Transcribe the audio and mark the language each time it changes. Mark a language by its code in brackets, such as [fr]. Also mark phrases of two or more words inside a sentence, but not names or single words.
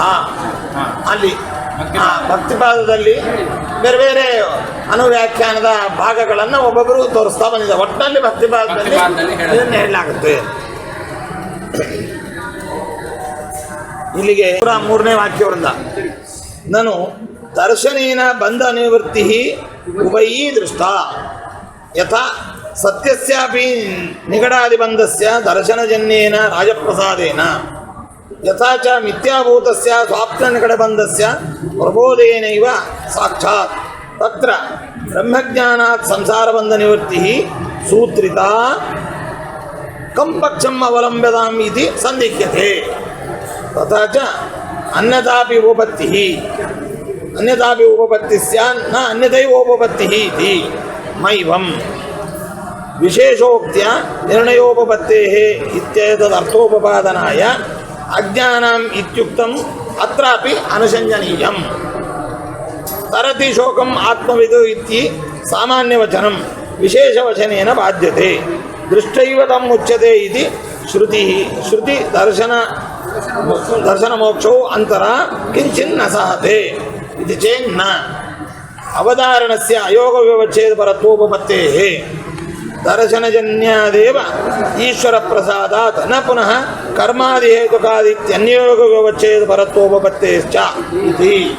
[kn] ಅಲ್ಲಿ ಭಕ್ತಿಪಾದದಲ್ಲಿ ಬೇರೆ ಬೇರೆ ಅನುವ್ಯಾಖ್ಯಾನದ ಭಾಗಗಳನ್ನು ಒಬ್ಬೊಬ್ಬರು ತೋರಿಸ್ತಾ ಬಂದಿದೆ. ಒಟ್ಟಿನಲ್ಲಿ ಭಕ್ತಿಪಾದದಲ್ಲಿ ಇದನ್ನು ಹೇಳಲಾಗುತ್ತೆ. ಇಲ್ಲಿಗೆ 3ನೇ ವಾಕ್ಯವೃಂದ. [sa] ನಾನು ದರ್ಶನೇನ ಬಂಧ ನಿವೃತ್ತಿ ಉಭಯೀ ದೃಷ್ಟ ಯಥಾ ಸತ್ಯಸ್ಯಾಪಿ ನಿಗಡಾದಿಬಂಧಸ್ಯ ದರ್ಶನಜನ್ಯೇನ ರಾಜಪ್ರಸಾದೇನ ಯಥಾ ಚ ಮಿಥ್ಯಾಭೂತಸ್ಯ ಸ್ವಾಪ್ನ ನಿಗಡಬಂಧಸ್ಯ ಪ್ರಬೋಧೇನೈವ ಸಾಕ್ಷಾತ್ ತತ್ರ ಬ್ರಹ್ಮಜ್ಞಾನಾತ್ ಸಂಸಾರಬಂಧ ನಿವೃತ್ತಿ ಸೂತ್ರಿತ ಕಂಪಕ್ಷಂ ಅವಲಂಬ್ಯತಾಂ ಇತಿ ಸಂದಿಗ್ಧ್ಯತೆ. ತಥಾ ಚ ಅನ್ಯಥಾಪಿ ಉಪಪತ್ತಿ ಸ್ಯಾನ್ ನ ಅನ್ಯಥೈವ ಉಪಪತ್ತಿ ಇತಿ ಮೈವಂ ವಿಶೇಷೋಕ್ತ್ಯ ನಿರ್ಣಯೋಪಪತ್ತೇಃ ಇತ್ಯೇತದರ್ಥೋಪಪಾದನಾಯ ಅಜ್ಞಾನಂ ಇತ್ಯುಕ್ತಂ ಅತ್ರಾಪಿ ಅನುಸಂಜನೀಯಂ. ತರತಿ ಶೋಕಂ ಆತ್ಮವಿದು ಇತಿ ಸಾಮಾನ್ಯವಚನಂ ವಿಶೇಷವಚನೇನ ಬಾಧ್ಯತೆ. ದೃಷ್ಟೈವ ತಮ್ ಉಚ್ಯತೆ ಇತಿ ಶ್ರುತಿ ದರ್ಶನ ಮೋಕ್ಷೋ ಅಂತರ ಕಿಂಚಿನ್ನ ಸಹತೆ ಇದು ಚೇನ್ನ ಅವಧಾರಣಸ್ಯ ಅಯೋಗ ವ್ಯವಚ್ಛೇದ ಪರತ್ವೋಪಪತ್ತೇಃ ದರ್ಶನಜನ್ಯಾದೇವ ಈಶ್ವರ ಪ್ರಸಾದಾತ್ ನ ಪುನಃ ಕರ್ಮಾದಿ ಹೇತುಕಾದಿತ್ಯನ್ಯೋಗ ವ್ಯವಚ್ಛೇದ ಪರತ್ವೋಪಪತ್ತೇಶ್ಚ ಇತಿ.